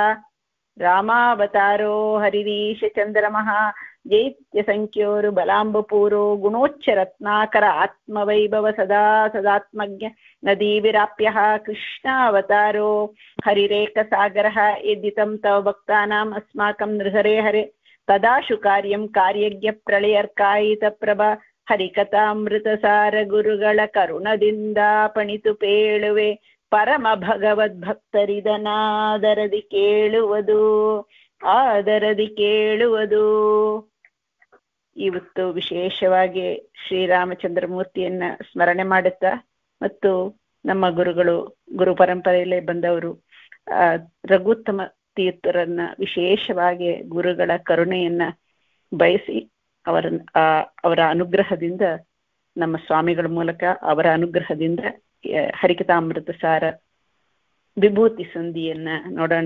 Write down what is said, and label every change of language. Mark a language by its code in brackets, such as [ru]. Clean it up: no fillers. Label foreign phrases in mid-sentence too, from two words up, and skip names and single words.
[sa] ರಾಮಾವತಾರೋ ಹರಿರೀಶ ಚಂದ್ರಮಃ ಜೈತ್ಯ ಸಂಖ್ಯೋರು ಬಲಾಂಬಪೂರೋ ಗುಣೋಚ್ಚ ರತ್ನಾಕರ ಆತ್ಮವೈಭವ ಸದಾ ಸದಾತ್ಮಜ್ಞ ನದೀ ವಿರಾಪ್ಯ ಕೃಷ್ಣಾವತಾರೋ ಹರಿರೇಕ ಸಾಗರ ಯದ್ದಿತಂ ತವ ಭಕ್ತಾನಾಂ ಅಸ್ಮಾಕಂ ನೃಹರೇ ಹರೆ ತದಾಶು ಕಾರ್ಯಂ ಕಾರ್ಯಜ್ಞ ಪ್ರಳಯರ್ಕಾಯಿತ ಪ್ರಭಾ [kn] ಹರಿಕಥಾಮೃತಸಾರ ಗುರುಗಳ ಕರುಣದಿಂದ ಪಣಿತು ಪೇಳುವೆ ಪರಮ ಭಗವದ್ಭಕ್ತರಿದನಾದರದಿ ಕೇಳುವುದು ಆದರದಿ ಕೇಳುವುದು. ಇವತ್ತು ವಿಶೇಷವಾಗಿ ಶ್ರೀರಾಮಚಂದ್ರ ಮೂರ್ತಿಯನ್ನ ಸ್ಮರಣೆ ಮಾಡುತ್ತಾ ಮತ್ತು ನಮ್ಮ ಗುರುಗಳು ಗುರು ಪರಂಪರೆಯಲ್ಲೇ ಬಂದವರು ರಘುತ್ತಮ ತೀರ್ಥರನ್ನ ವಿಶೇಷವಾಗಿ ಗುರುಗಳ ಕರುಣೆಯನ್ನ ಬಯಸಿ ಅವರ ಅನುಗ್ರಹದಿಂದ ನಮ್ಮ ಸ್ವಾಮಿಗಳ ಮೂಲಕ ಅವರ ಅನುಗ್ರಹದಿಂದ ಹರಿಕಥಾಮೃತ ಸಾರ ವಿಭೂತಿ ಸಂಧಿಯನ್ನ ನೋಡೋಣ.